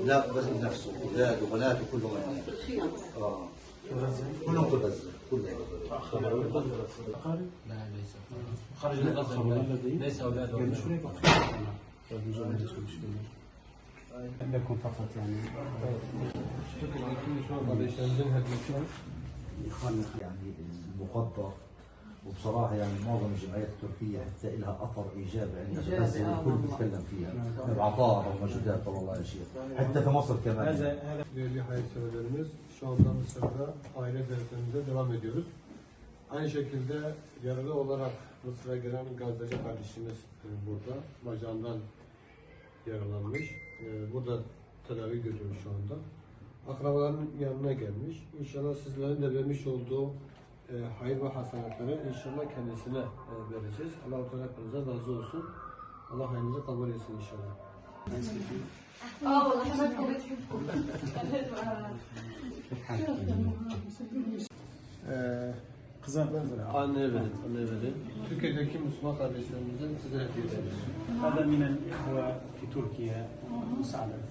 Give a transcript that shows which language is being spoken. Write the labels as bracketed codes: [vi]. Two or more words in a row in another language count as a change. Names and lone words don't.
[ar] لا بس بنفسه اولاد وبنات وكلهم هنا. كلهم في غزه كلهم. لا ليس خرج من غزة ليس أولاد عندكم فقط يعني [tr] Türkiye'deki Müslüman kardeşlerimizin hediyesi var. [ar] يعني المقدر وبصراحه يعني معظم الجمعيات التركيه حتى لها اثر ايجابي عندنا في غزه والكل بيتكلم فيها بعطاء ومجهودات والله يا شيخ حتى في مصر كمان. [tr] Değerli hayırseverlerimiz, şu anda Mısır'da aile ziyaretlerimize devam ediyoruz. Aynı şekilde yaralı olarak Mısır'a gelen Gazze'ci kardeşimiz burada bacağından yaralanmış. Burada tedavi görüyor şu anda. Akrabaların yanına gelmiş. İnşallah sizlerin de vermiş olduğu hayır ve hasenatları inşallah kendisine vereceğiz. Allah-u Teala hepinize razı olsun. Allah hayrınızı kabul etsin inşallah. [ar] والله حماتكم بتحبكم. [tr] Anneye verin, anneye verin. Türkiye'deki Müslüman kardeşlerimizin size hediyesi. [ar] هذا من الإخوة في تركيا مساعدة. ما شاء الله. ما شاء الله. جاءوا من تركيا ما شاء الله عنهم.